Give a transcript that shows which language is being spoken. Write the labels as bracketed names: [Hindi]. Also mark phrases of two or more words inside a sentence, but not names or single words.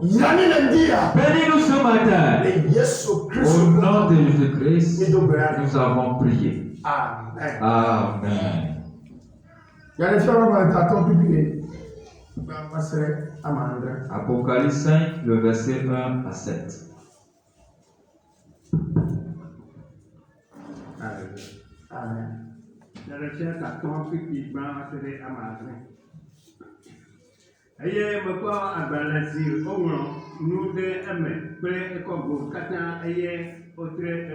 [French] Bénis-nous ce matin. Au nom de Jésus-Christ, nous avons prié. Amen. Amen. Apocalypse 5, le verset 1 à 7. Amen. [Ewe] Eye mekɔ agbalẽ si woŋlɔ nu ɖe eme kple ekɔgo katã eye wotre